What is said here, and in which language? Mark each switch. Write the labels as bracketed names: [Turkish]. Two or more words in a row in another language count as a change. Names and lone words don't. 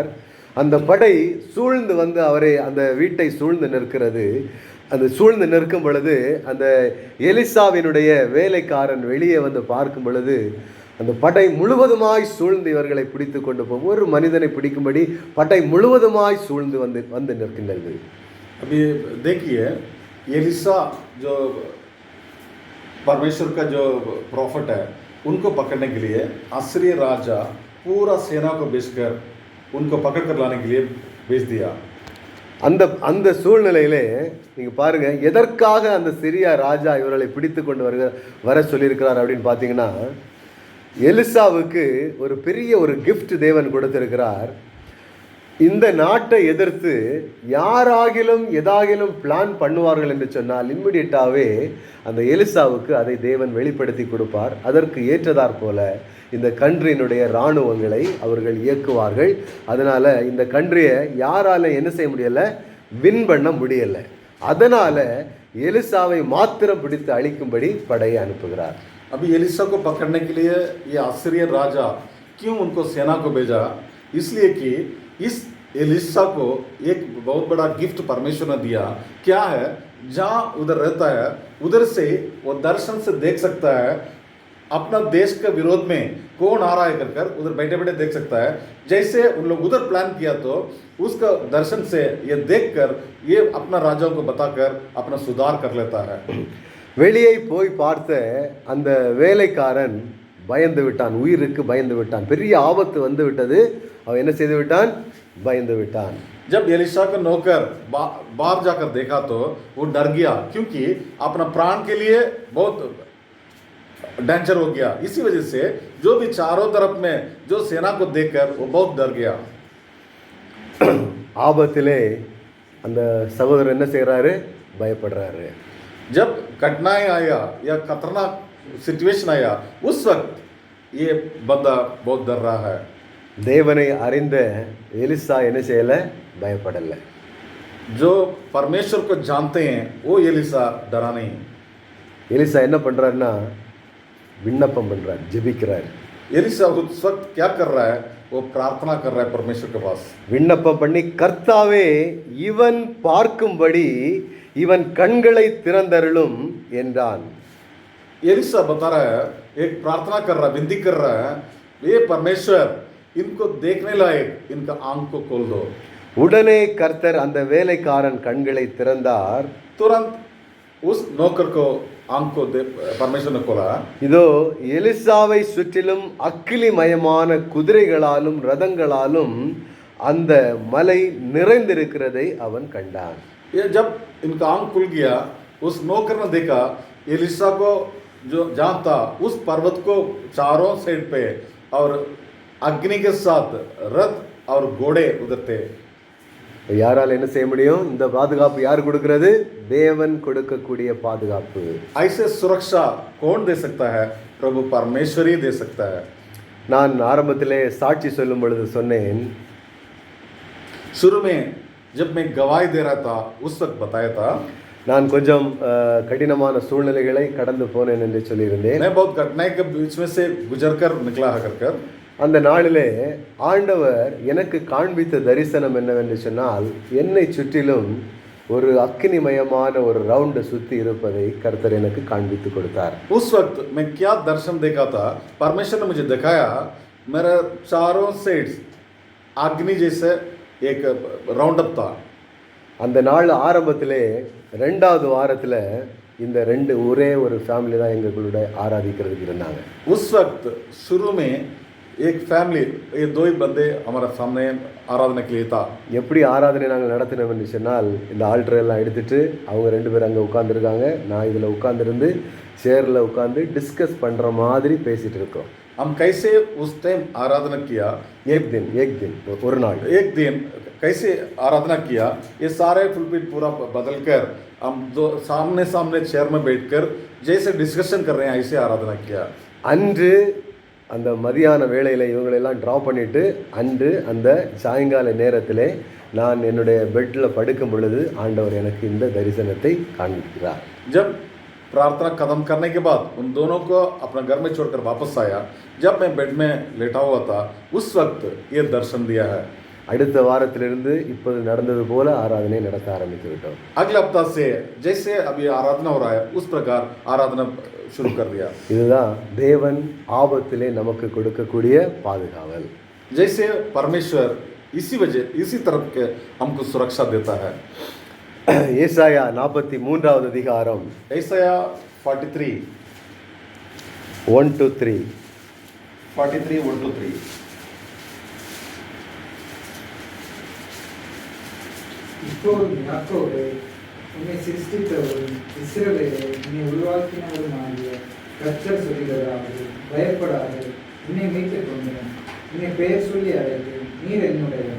[Tamil] அந்த படை சூழ்ந்து வந்து அவரை, அந்த வீட்டை சூழ்ந்து நிற்கிறது. அந்த சூழ்ந்து நிற்கும் பொழுது அந்த எலிசாவினுடைய வேலைக்காரன் வெளியே வந்து பார்க்கும் பொழுது அந்த படை முழுவதுமாய் சூழ்ந்து இவர்களை பிடித்து கொண்டு போகும். ஒரு மனிதனை பிடிக்கும்படி படை முழுவதுமாய் சூழ்ந்து வந்து நிற்கின்றது. [Hindi] अभी देखिए, एलिसा जो परमेश्वर का जो प्रॉफिट है उनको पकड़ने के लिए असीरिया राजा पूरा सेना को भेजकर उनको पकड़ कर लाने के लिए भेज दिया। [Tamil] அந்த சூழ்நிலையிலே நீங்கள் பாருங்கள், எதற்காக அந்த சிரியா ராஜா இவர்களை பிடித்து கொண்டு வர சொல்லியிருக்கிறார் அப்படின்னு பார்த்தீங்கன்னா, எலிசாவுக்கு ஒரு பெரிய ஒரு கிஃப்ட் தேவன் கொடுத்திருக்கிறார். இந்த நாட்டை எதிர்த்து யாராகிலும் எதாகிலும் பிளான் பண்ணுவார்கள் என்று சொன்னால் இம்மிடியட்டாகவே அந்த எலிசாவுக்கு அதை தேவன் வெளிப்படுத்தி கொடுப்பார். அதற்கு ஏற்றதாற் போல இந்த கண்ட்ரியினுடைய இராணுவங்களை அவர்கள் இயக்குவார்கள். அதனால் இந்த கண்ட்ரியை யாரால என்ன செய்ய முடியலை, வின் பண்ண முடியலை. அதனால் எலிசாவை மாத்திரம் பிடித்து அழிக்கும்படி படையை அனுப்புகிறார். [Hindi] अभी एलिसा को पकड़ने के लिए ये असीरिया राजा क्यों उनको सेना को भेजा? इसलिए कि इस एलिसा को एक बहुत बड़ा गिफ्ट परमेश्वर ने दिया। क्या है? जहाँ उधर रहता है उधर से वो दर्शन से देख सकता है अपना देश के विरोध में कौन आ रहा है कर उधर बैठे बैठे देख सकता है। जैसे उन लोग उधर प्लान किया तो उसका दर्शन से ये देखकर ये अपना राजाओं को बताकर अपना सुधार कर लेता है। [Tamil] வெளியே போய் பார்த்த அந்த வேலைக்காரன் பயந்து விட்டான், உயிருக்கு பயந்து விட்டான். பெரிய ஆபத்து வந்து விட்டது. அவன் என்ன செய்து விட்டான்? பயந்து விட்டான். [Hindi] जब एलिशा का नौकर बाहर जाकर देखा तो वो डर गया, क्योंकि अपना प्राण के लिए बहुत डेंजर हो गया। इसी वजह से जो भी चारों तरफ में जो सेना को देखकर वो बहुत डर गया। [Tamil] ஆபத்திலே அந்த சகோதரர் என்ன செய்கிறாரு? பயப்படுறாரு. [Hindi] जब कठिनाई आया या खतरनाक सिचुएशन आया उस वक्त ये बंदा बहुत डर रहा है। [Tamil] தேவனை அறிந்த எலிசா என்ன செய்யலை? பயப்படலை. [Hindi] जो परमेश्वर को जानते हैं वो एलिसा डरा नहीं। [Tamil] எலிசா என்ன பண்ணுறாருன்னா விண்ணப்பம் பண்ணுறார், ஜெபிக்கிறார். [Hindi] एलिसा उस वक्त क्या कर रहा है? वो प्रार्थना कर रहा है परमेश्वर के पास। [Tamil] விண்ணப்பம் பண்ணி, கர்த்தாவே, இவன் பார்க்கும்படி இவன் கண்களை திறந்தருளும் என்றான். [Hindi] एलिसा बता रहा है, एक प्रार्थना कर रहा है, विनती कर रहा है, ये परमेश्वर इनको देखने लायक इनका आंख को खोल दो। [Tamil] உடனே கர்த்தர் அந்த வேலைக்காரன் கண்களை திறந்தார். [Hindi] तुरंत उस नौकर को आंख को परमेश्वर ने खोला। [Tamil] இதோ எலிசாவை சுற்றிலும் அக்கிலிமயமான குதிரைகளாலும் ரதங்களாலும் அந்த மலை நிறைந்திருக்கிறதை அவன் கண்டான். [Hindi] ये जब इनका आंख खुल गया, उस नौकर ने देखा एलिसा को जो जहाँ था उस पर्वत को चारों साइड पे और अग्नि के साथ रथ और घोड़े उधर थे। [Tamil] யாரால் என்ன செய்ய முடியும்? இந்த பாதுகாப்பு யார் கொடுக்கிறது? தேவன் கொடுக்கக்கூடிய பாதுகாப்பு. [Hindi] ऐसे सुरक्षा कौन दे सकता है? प्रभु परमेश्वर ही दे सकता है। [Tamil] நான் ஆரம்பத்திலே சாட்சி சொல்லும் பொழுது சொன்னேன், [Hindi] शुरू में जब मैं गवाही दे रहा था उस वक्त बताया था, [Tamil] நான் கொஞ்சம் கடினமான சூழ்நிலைகளை கடந்து போனேன் என்று சொல்லியிருந்தேன். [Hindi] मैं बहुत घटनाएं के बीच में से गुजर कर निकला है कर [Tamil] அந்த நாளிலே ஆண்டவர் எனக்கு காண்பித்த தரிசனம் என்னவென்று சொன்னால், என்னை சுற்றிலும் ஒரு அக்கினிமயமான ஒரு ரவுண்டு சுற்றி இருப்பதை கர்த்தர் எனக்கு காண்பித்து கொடுத்தார். [Hindi] उस वक्त मैं क्या दर्शन देखा था, परमेश्वर ने मुझे दिखाया, मेरे चारों साइड्स अग्नि जैसे एक [English] round up [Hindi] था. [Tamil] அந்த நாள் ஆரம்பத்திலே 2வது வாரத்தில் இந்த 2 ஒரே ஒரு ஃபேமிலி தான் எங்களுடைய ஆராதிக்கிறதுக்கு இருந்தாங்க. [Hindi] उस वक्त शुरू में एक फैमिली, ये 2 ही बंदे हमारे सामने आराधना के लिए था. [Tamil] எப்படி ஆராதனை நாங்கள் நடத்தினோம் என்று சொன்னால், இந்த ஆல்டர் எல்லாம் எடுத்துட்டு அவங்க 2 பேர் அங்கே உட்காந்துருக்காங்க, நான் இதில் உட்காந்துருந்து சேரில் உட்காந்து டிஸ்கஸ் பண்ணுற மாதிரி பேசிகிட்டு இருக்கோம். [Hindi] हम कैसे उस टाइम आराधना किया, एक दिन [Tamil] ஒரு நாள் [Hindi] एक दिन कैसे आराधना किया, ये सारे फुलपिट पूरा बदल कर हम दो सामने सामने चेयर में बैठकर जैसे डिस्कशन कर रहे हैं ऐसे आराधना किया. [Tamil] அன்று அந்த மதியான வேளையில் இவங்களெல்லாம் ட்ரா பண்ணிவிட்டு அன்று அந்த சாயங்கால நேரத்தில் நான் என்னுடைய பெட்டில் படுக்கும் பொழுது ஆண்டவர் எனக்கு இந்த தரிசனத்தை காண்பிக்கிறார். [Hindi] जब प्रार्थना खत्म करने के बाद उन दोनों को अपना घर में छोड़कर वापस आया, जब मैं बेड में लेटा हुआ था, उस वक्त ये दर्शन दिया है. [Tamil] அடுத்த வாரத்திலிருந்து இப்போது நடந்தது போல ஆராதனை நடத்த ஆரம்பித்து விட்டோம். [Hindi] अगले हफ्ता से जैसे अभी आराधना हो रहा है उस प्रकार आराधना शुरू कर दिया. [Tamil] இதுதான் தேவன் ஆபத்திலே நமக்கு கொடுக்கக்கூடிய பாதுகாவல். [Hindi] जैसे परमेश्वर इसी तरफ के हमको सुरक्षा देता है. [Tamil] ஏசாயா 43வது அதிகாரம் [Hindi] ऐसाया 43 1-3. 1-3. [Tamil] இப்போது யாக்கோபே, உன்னை சிருஷ்டித்தவரும் இஸ்ரவேலே, உன்னை உருவாக்கினவருமாகிய கர்த்தர் சொல்லுகிறதாவது, பயப்படாது, உன்னை மீட்டுக் கொண்டேன், உன்னை பெயர் சொல்லி அழைத்தேன், நீர் என்னுடையவன்.